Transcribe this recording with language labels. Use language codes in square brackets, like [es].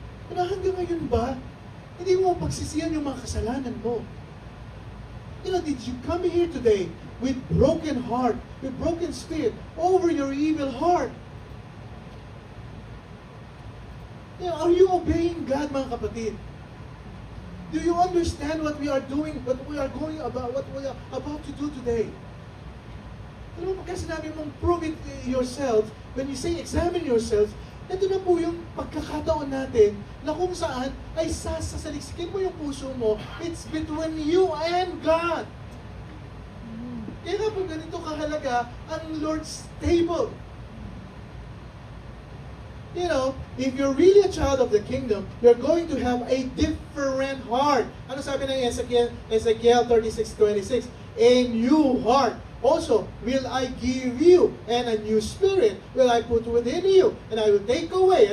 [en] You know, [tl] hanggang ngayon ba, hindi mo pagsisihan yung mga kasalanan mo? [en] You know, did you come here today with broken heart, with broken spirit, over your evil heart? You know, are you obeying God, [tl] mga kapatid? [en] Do you understand what we are doing, what we are about to do today? [tl] Alam mo, pagka sinabi mong [en] prove it yourself, when you say examine yourself, [tl] ito na po yung pagkakataon natin na kung saan ay sasaliksikin mo yung puso mo. [en] It's between you and God. [tl] Kaya nga po ganito kahalaga ang Lord's table. [en] You know, if you're really a child of the kingdom, you're going to have a different heart. [tl] Ano sabi ng [en] Ezekiel 36:26? A new heart also will I give you, and a new spirit will I put within you, and I will take away.